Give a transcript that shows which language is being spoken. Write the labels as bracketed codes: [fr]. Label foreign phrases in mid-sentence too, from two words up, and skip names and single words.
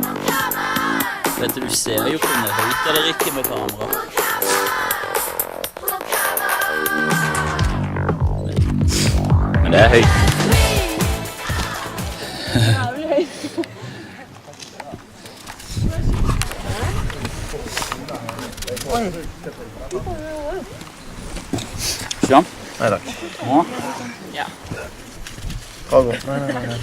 [en] We'll come on. [no] Vet du ser jo ikke om det er høyt eller ikke med kamera. [en] We'll come on. We'll come on. [no] Men det er høyt. Jævlig høyt. Sånn. Nei takk. Nå? Cargo. Nei.